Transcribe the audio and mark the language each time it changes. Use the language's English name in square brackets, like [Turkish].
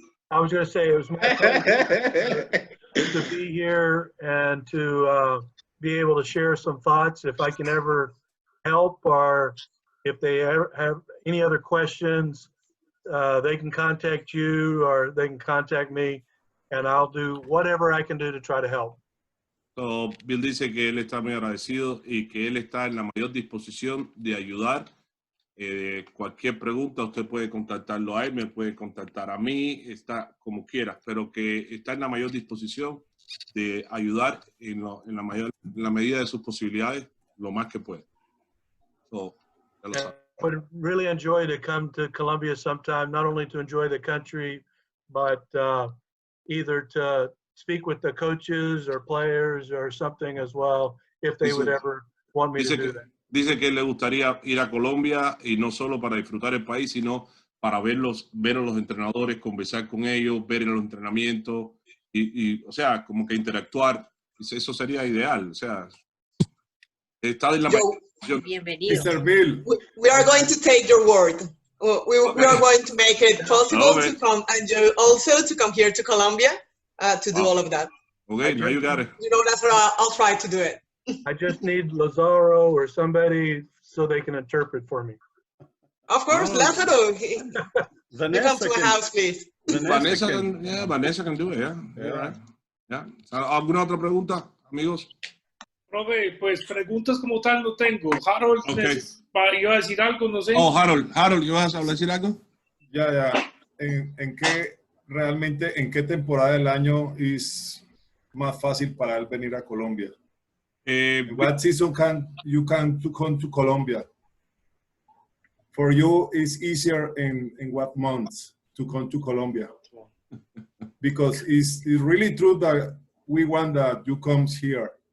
[English] I was going to say it was my pleasure to be here and to be able to share some thoughts. If I can ever help, or if they ever have any other questions, they can contact you or they can contact me, and I'll do whatever I can do to try to help. [Spanish] So, Bill dice que él está muy agradecido y que él está en la mayor disposición de ayudar. Cualquier pregunta usted puede contactarlo a él, me puede contactar a mí, está como quiera, pero que está en la mayor disposición de ayudar en la medida de sus posibilidades, lo más que puede. So, ya lo sabe. [English] I would really enjoy to come to Colombia sometime, not only to enjoy the country, but either to speak with the coaches or players or something as well, if they would ever want me to do that. [Spanish] Dice que le gustaría ir a Colombia y no solo para disfrutar el país, sino para ver a los entrenadores, conversar con ellos, ver los entrenamientos y o sea, como que interactuar. Eso sería ideal. O sea, está en la Bienvenido. [English] Mr. Bill. We are going to take your word. We are going to make it possible to come, and you also to come here to Colombia to do all of that. Okay, now you got it. You know, that's what I'll try to do it. I just need Lazaro or somebody so they can interpret for me. Of course, Lazaro. You come to my house, please. Vanessa can do it, yeah. Right. Yeah. [Spanish] ¿Alguna otra pregunta, amigos? Profe, pues preguntas como tal no tengo. Harold, iba a decir algo, no sé. Oh, Harold, ¿ibas a decir algo? Ya. ¿En qué temporada del año es más fácil para él venir a Colombia? [English] What season you come to Colombia? For you, it's easier in what months to come to Colombia? Because it's really true that we want that you come here.